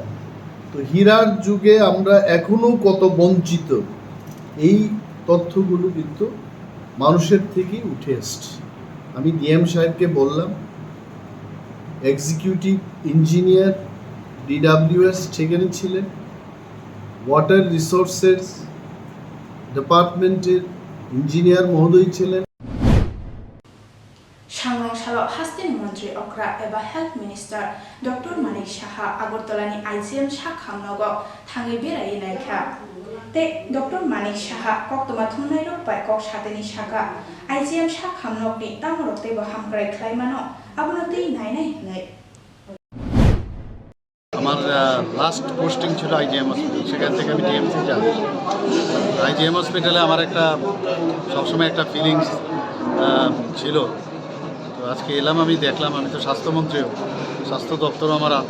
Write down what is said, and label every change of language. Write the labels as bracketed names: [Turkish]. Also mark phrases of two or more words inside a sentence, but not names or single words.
[Bangla] তো হীরার যুগে আমরা এখনো কত বঞ্চিত, এই তথ্যগুলো কিন্তু মানুষের থেকেই উঠে আসছে। আমি ডিএম সাহেবকে বললাম, [English] executive engineer DWS [Bangla] সেখানে ছিলেন, [English] water resources department's [Bangla] ইঞ্জিনিয়ার মহোদয় ছিলেন। [Kok Borok] सांग्रांशालाव हास्टेल मंत्री अक्रा एबा [English] health minister [Kok Borok] डॉक्टर मानिक साहा आगरतलानि आइजिएम साखामनगो थाङै बेरायै नायखा ते डॉक्टर मानिक साहा कोक्टमा थुमनाय रखबाय कक सातेनि सागा आइजिएम साखामनगनि तामरकतेबो हामग्राय ख्लायमानो आबनोतै नायनाय हनै। [Bangla] আমার [English] last posting [Bangla] ছিল আইজিএম হসপিটাল, সেখান থেকে আমি ডিএমসি যাই। আইজিএম হসপিটালে আমার একটা সবসময় একটা ফিলিংস ছিল। তো আজকে এলাম, আমি দেখলাম, আমি তো স্বাস্থ্যমন্ত্রীও, স্বাস্থ্য দপ্তরও আমার হাতে।